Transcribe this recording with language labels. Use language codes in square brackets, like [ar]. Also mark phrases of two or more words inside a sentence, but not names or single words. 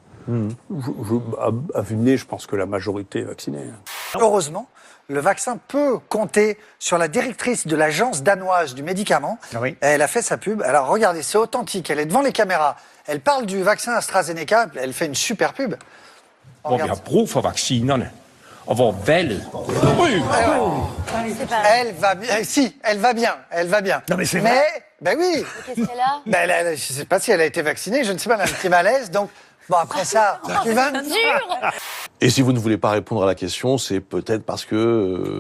[fr] À vue de nez, je pense que la majorité est vaccinée. Heureusement, le vaccin peut compter sur la directrice de l'agence danoise du médicament. Oui. Elle a fait sa pub. Alors regardez, c'est authentique. Elle est devant les caméras. Elle parle du vaccin AstraZeneca. Elle fait une super pub. [da] Hvor vi har brug for vaccinerne, og hvor valget... [fr] Elle va bien. Si, elle va bien. Elle va bien. Non mais c'est vrai. Ben oui. Qu'est-ce qu'elle a? Je ne sais pas si elle a été vaccinée. Je ne sais pas, elle a un petit malaise. Donc, bon, après ça, tu vas... Et si vous ne voulez pas répondre à la question, c'est peut-être parce que...